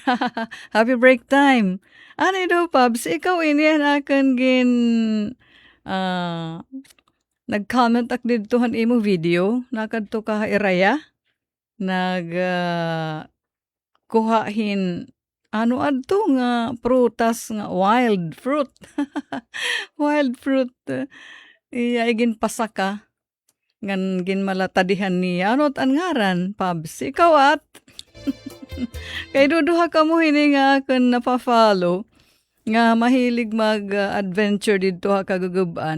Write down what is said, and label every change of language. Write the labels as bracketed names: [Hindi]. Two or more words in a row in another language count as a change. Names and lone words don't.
[Waray] Happy break time. Ano daw, Pabs? Ikaw iniyan akan nag-comment ak ditohan imo video. Nakadto ka iraya. Kuhahin adto nga prutas nga [English] wild fruit. Wild fruit. [Waray] Igin pasaka. Ngan ginmalatadihan niya. Ano't ang ngaran, Pabs? Ikaw at? Kay duduha ka mo hini nga akan napafollow. Nga mahilig mag-adventure dito ha kagugubaan.